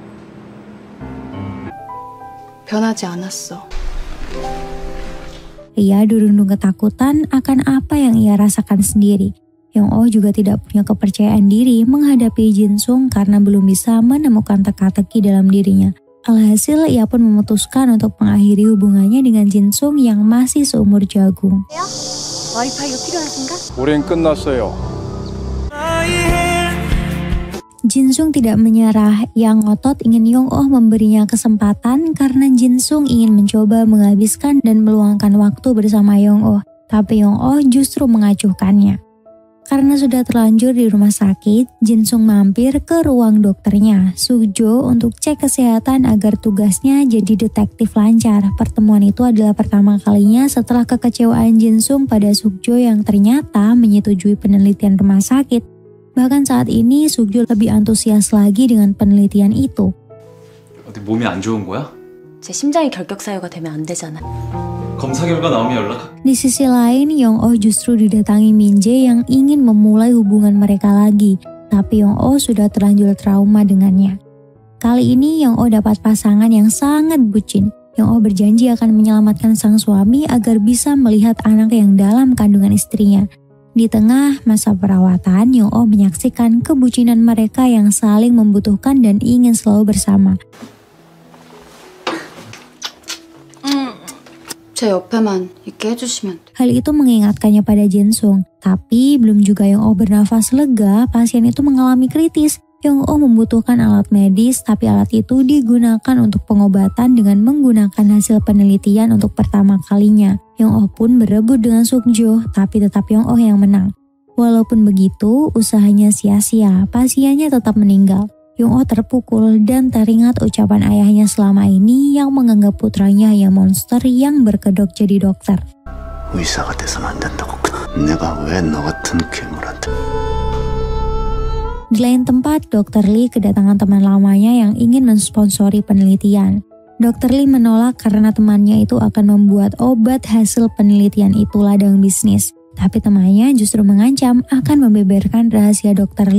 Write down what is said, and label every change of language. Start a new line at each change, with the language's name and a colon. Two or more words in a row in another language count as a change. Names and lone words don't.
Korean: 변하지 않았어.
Indonesian: Ia dirundung ketakutan akan apa yang ia rasakan sendiri. Yong-oh juga tidak punya kepercayaan diri menghadapi Jin-sung karena belum bisa menemukan teka-teki dalam dirinya. Alhasil ia pun memutuskan untuk mengakhiri hubungannya dengan Jin-sung yang masih seumur jagung.
Korean: 와이파이가 필요하신가? 우린 끝났어요.
Indonesian: Jin-sung tidak menyerah. Yang ngotot ingin Yong-oh memberinya kesempatan karena Jin-sung ingin mencoba menghabiskan dan meluangkan waktu bersama Yong-oh. Tapi Yong-oh justru mengacuhkannya. Karena sudah terlanjur di rumah sakit, Jin-sung mampir ke ruang dokternya, Suk-jo, untuk cek kesehatan agar tugasnya jadi detektif lancar. Pertemuan itu adalah pertama kalinya setelah kekecewaan Jin-sung pada Suk-jo yang ternyata menyetujui penelitian rumah sakit. Bahkan saat ini Suk-jo lebih antusias lagi dengan penelitian itu.
Korean: 어디 몸이 안 좋은 거야? 제 심장이 결격사유가 되면 안 되잖아. 검사 결과 나오면 연락.
Indonesian: Di sisi lain, Yong-oh justru didatangi Min-jae yang ingin memulai hubungan mereka lagi. Tapi Yong-oh sudah terlanjur trauma dengannya. Kali ini Yong-oh dapat pasangan yang sangat bucin. Yong-oh berjanji akan menyelamatkan sang suami agar bisa melihat anak yang dalam kandungan istrinya. Di tengah masa perawatan, Yong-oh menyaksikan kebucinan mereka yang saling membutuhkan dan ingin selalu bersama.
Korean: 제 옆에만 있게 해주시면 돼.
Indonesian: Hal itu mengingatkannya pada Jin-sung. Tapi belum juga Yong-oh bernafas lega, pasien itu mengalami kritis. Yong-oh membutuhkan alat medis, tapi alat itu digunakan untuk pengobatan dengan menggunakan hasil penelitian untuk pertama kalinya. Yong-oh pun berebut dengan Suk-jo, tapi tetap Yong-oh yang menang. Walaupun begitu, usahanya sia-sia, pasiennya tetap meninggal. Yong-oh terpukul dan teringat ucapan ayahnya selama ini yang menganggap putranya hanya monster yang berkedok jadi dokter.
Korean: 의사가 돼서는 안 된다고. 내가 왜 너 같은 괴물한테.
Indonesian: Di lain tempat, Dr. Lee kedatangan teman lamanya yang ingin mensponsori penelitian. Dr. Lee menolak karena temannya itu akan membuat obat hasil penelitian itu ladang bisnis. Tapi temannya justru mengancam akan membeberkan rahasia Dr.